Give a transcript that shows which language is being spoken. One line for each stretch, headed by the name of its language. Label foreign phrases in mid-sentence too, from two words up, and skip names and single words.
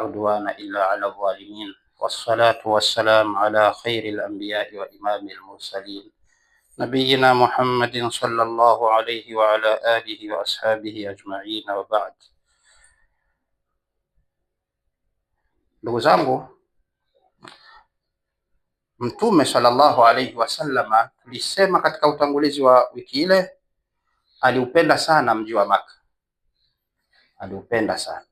Arabic: عدوان إلا على الظالمين والصلاة والسلام على خير الأنبياء وإمام المرسلين نبينا محمد صلى الله عليه وعلى آله وأصحابه أجمعين، وبعد.
Swahili: Ndugu zangu, Mtume
Arabic: صلى الله عليه وسلم,
Swahili: tulisema katika utangulizi wa wiki ile, aliupenda sana mji wa Maka, aliupenda sana.